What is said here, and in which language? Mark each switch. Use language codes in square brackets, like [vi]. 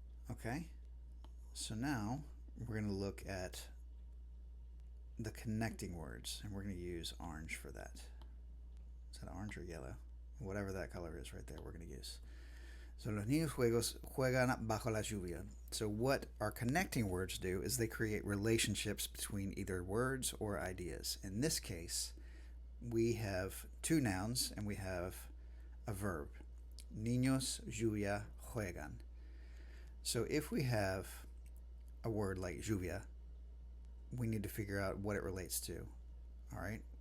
[en] Okay, so now we're going to look at the connecting words, and we're going to use orange for that. Is that orange or yellow? Whatever that color is right there, we're going to use. [es] So los niños juegan bajo la lluvia. [en] So what our connecting words do is they create relationships between either words or ideas. In this case, we have two nouns and we have a verb. Niños, lluvia, juegan. So if we have a word like lluvia, we need to figure out what it relates to. All right?